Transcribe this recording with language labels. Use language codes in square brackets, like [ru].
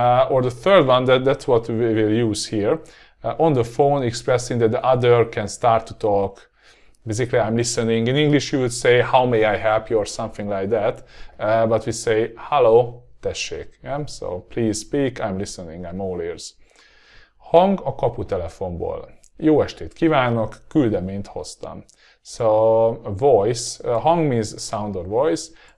[en] Or the third one, that's what we will use here. On the phone, expressing that the other can start to talk. Basically, I'm listening. In English, you would say, how may I help you, or something like that. But we say, hello, tessék. Yeah? So please speak, I'm listening, I'm all ears. [hu] Hang a kaputelefonból. Jó estét kívánok, küldeményt hoztam. [en] So a voice, hang means sound or voice.